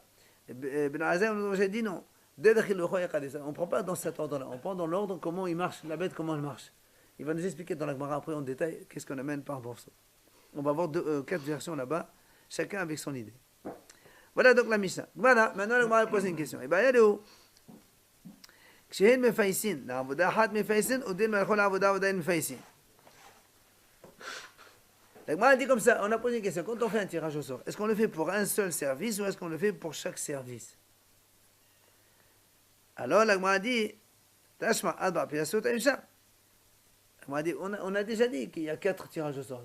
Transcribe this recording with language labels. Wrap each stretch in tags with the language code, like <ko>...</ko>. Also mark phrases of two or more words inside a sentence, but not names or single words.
<fr>Ben Azai, on a dit non, on ne prend pas dans cet ordre-là, on prend dans l'ordre comment il marche, la bête, comment elle marche. Il va nous expliquer dans la Gemara après en détail qu'est-ce qu'on amène par rapport à ça. On va voir 4 versions là-bas, chacun avec son idée. Voilà donc la Mishnah. Voilà, maintenant la Gemara pose une question. Et bien, elle est où?</fr> <he>כשהן מפייסין, לעבודה אחת מפייסין, ודין מלכו לעבודה ועדיין מפייסין.</he> <fr>La Gemara dit comme ça, on a posé une question. Quand on fait un tirage au sort, est-ce qu'on le fait pour un seul service ou est-ce qu'on le fait pour chaque service? Alors la Gemara dit,</fr> <he>תא שמע ארבע פייסות היו.</he> <fr>On a déjà dit qu'il y a 4 tirages au sort.</fr>